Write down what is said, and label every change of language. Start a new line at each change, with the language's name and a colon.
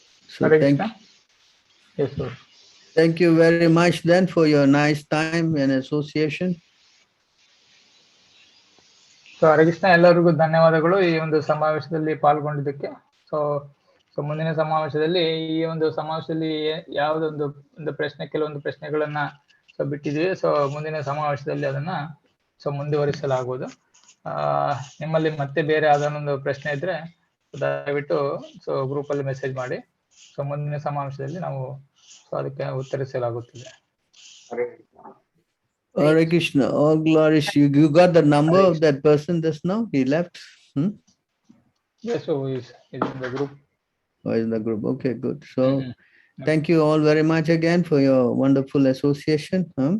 English: So Hare Krishna. Yes, sir. Thank you very much then for your nice time and association.
Kannada: So Harakrishna ಎಲ್ಲರಿಗೂ ಧನ್ಯವಾದಗಳು ಈ ಒಂದು ಸಮಾವೇಶದಲ್ಲಿ ಪಾಲ್ಗೊಂಡಿದ್ದಕ್ಕೆ. So ಮುಂದಿನ ಸಮಾವೇಶದಲ್ಲಿ ಈ ಒಂದು ಸಮಾವೇಶದಲ್ಲಿ ಯಾವುದೊಂದು ಕೆಲವೊಂದು ಪ್ರಶ್ನೆಗಳನ್ನ ಬಿಟ್ಟಿದ್ದೀವಿ. ಸೊ ಮುಂದಿನ ಸಮಾವೇಶದಲ್ಲಿ ಅದನ್ನ ಮುಂದುವರಿಸಲಾಗುವುದು. ನಿಮ್ಮಲ್ಲಿ ಮತ್ತೆ ಬೇರೆ ಯಾವ್ದಾನೊಂದು ಪ್ರಶ್ನೆ ಇದ್ರೆ ದಯವಿಟ್ಟು ಗ್ರೂಪ್ ಅಲ್ಲಿ ಮೆಸೇಜ್ ಮಾಡಿ. ಸೊ ಮುಂದಿನ ಸಮಾವೇಶದಲ್ಲಿ ನಾವು ಅದಕ್ಕೆ ಉತ್ತರಿಸಲಾಗುತ್ತದೆ.
English: Hare Krishna, all glories. You got the number of that person just now? He left? Yes, so he's in the group. Oh, in the group. Okay, good. So, thank you all very much again for your wonderful association.